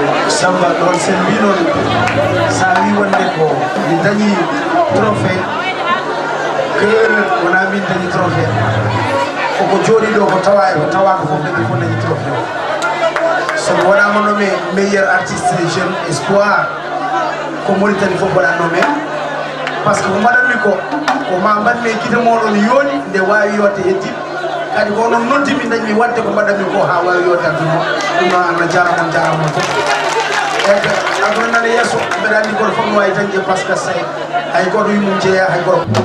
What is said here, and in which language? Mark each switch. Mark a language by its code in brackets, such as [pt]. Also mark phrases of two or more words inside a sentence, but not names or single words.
[ff] Samba ɗon sen mbi noon sa wi wonde ko mi dañi [fr] trophée que [ff] wona min dañi trophée koko jooɗi ɗo ko tawa ko tawa ko fof ɓe fof dañi trophée so mi waɗama [fr] nommé meilleur artiste jeune espoir [ff] ko Mauritanie fof waɗa [fr] nommé par ce que [ff] ko mbaɗanmi ko ko ma mbanmi e gite moɗon yoni nde wawi yodde heddi kadi ko onon noddi min dañmi wadde ko mbaɗanmi ko ha wawi yodde aduna ɗum noon Allah jarama on jarama on fof. Eko, aduna nane yesso, mbeɗa andi goto fof no wawi dañde par ce que say, hay goto yimum jeeya, hay goto.